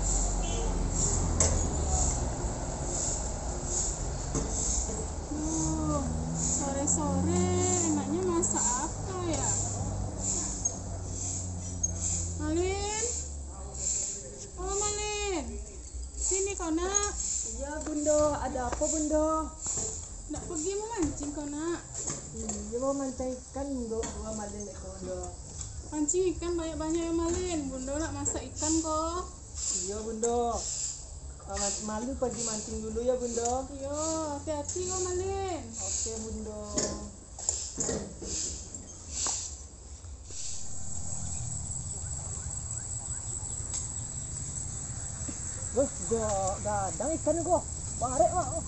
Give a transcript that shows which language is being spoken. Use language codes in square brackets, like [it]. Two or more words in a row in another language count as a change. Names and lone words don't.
[id] Sore-sore enaknya masak apa ya? Malin? Oh Malin, sini kau nak. Iya Bundo, ada apa Bundo? Nak pergi memancing kau nak? Iya mau mancing ikan Bundo, dua Malin itu Bundo. Pancing ikan banyak-banyak ya Malin. Bunda nak masak ikan kok. Iya Bundo. Malin pergi mancing dulu ya Bundo. Yo, hati-hati kau Malin. [min] Oke Bundo. Gadang ikan ko. Barek mah.